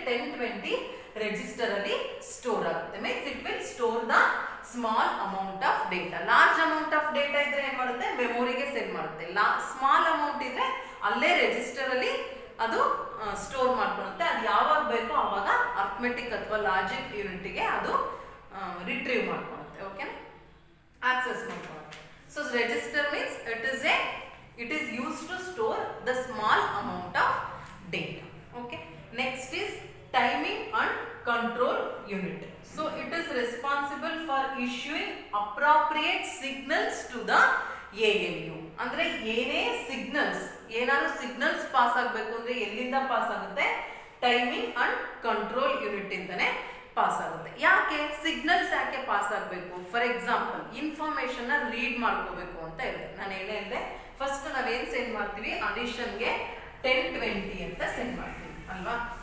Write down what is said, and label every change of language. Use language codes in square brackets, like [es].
[en] 10 20 [kn] register ಅಲ್ಲಿ store ಆಗುತ್ತೆ. [en] Means it will store the small amount of data. [kn] Large amount of data ಇದ್ರೆ ಏನ್ ಮಾಡುತ್ತೆ? ಮೆಮೊರಿಗೆ ಸೆಂಡ್ ಮಾಡುತ್ತೆ. ಸ್ಮಾಲ್ ಅಮೌಂಟ್ ಇದ್ರೆ ಅಲ್ಲೇ ರಿಜಿಸ್ಟರ್ ಅಲ್ಲಿ ಅದು ಸ್ಟೋರ್ ಮಾಡ್ಕೊಳುತ್ತೆ. ಅದು ಯಾವಾಗ ಬೇಕೋ ಆವಾಗ ಅರ್ಥಮೆಟಿಕ್ ಅಥವಾ ಲಾಜಿಕ್ ಯೂನಿಟ್ಗೆ ಅದು retrieve ಮಾಡ್ಕೊಳುತ್ತೆ. Okay, access ಮಾಡ್ಕೊಳುತ್ತೆ. [en] So register means it is used to store the small amount of data. Okay, next is timing and control unit. So it is responsible for issuing appropriate signals to the ALU. [kn] ಅಂದ್ರೆ ಏನೇ signals, ಏನಾದ್ರು signals pass ಆಗಬೇಕು ಅಂದ್ರೆ ಎಲ್ಲಿಂದ pass ಆಗುತ್ತೆ? Timing and control unit ಇಂದನೇ pass ಆಗುತ್ತೆ. ಯಾಕೆ signals ಯಾಕೆ ಪಾಸ್ ಆಗಬೇಕು? [en] for example [kn] ಇನ್ಫಾರ್ಮೇಶನ್ ನ ರೀಡ್ ಮಾಡ್ಕೋಬೇಕು ಅಂತ ಇರುತ್ತೆ. ನಾನು ಏನೇ ಹೇಳಿದೆ? ಫಸ್ಟ್ ನಾವೇನ್ ಸೆಂಡ್ ಮಾಡ್ತೀವಿ? ಅಡಿಷನ್ಗೆ 10 20 ಅಂತ ಸೆಂಡ್ ಮಾಡ್ತೀವಿ ಅಲ್ವಾ?